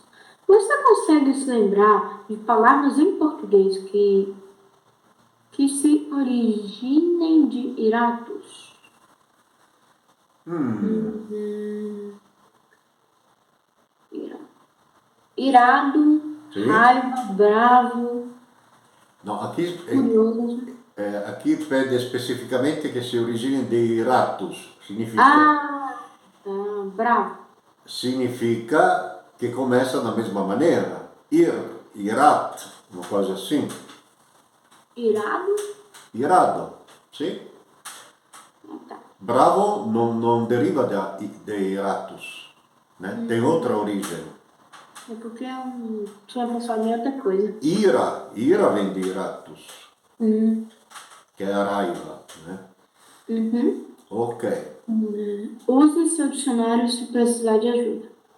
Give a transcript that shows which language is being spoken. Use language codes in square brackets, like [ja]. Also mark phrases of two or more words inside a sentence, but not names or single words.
[pt] Você consegue se lembrar de palavras em português que que se originem de iratos. Irado, [it] Sì. [pt] raiva, bravo, [it] No, [pt] curioso. aqui pede especificamente [it] che si origini di ratus, Bravo. [pt] significa che começa da mesma maneira. Irat, uma coisa assim. Irado? Irado, [it] sì. [pt] Tá. [it] Bravo non deriva da iratus, [pt] né? Tem outra origem. É porque eu tinha pensado em outra coisa. Ira vem de iratus, que é a raiva, né? Ok. Use seu dicionário se precisar de ajuda.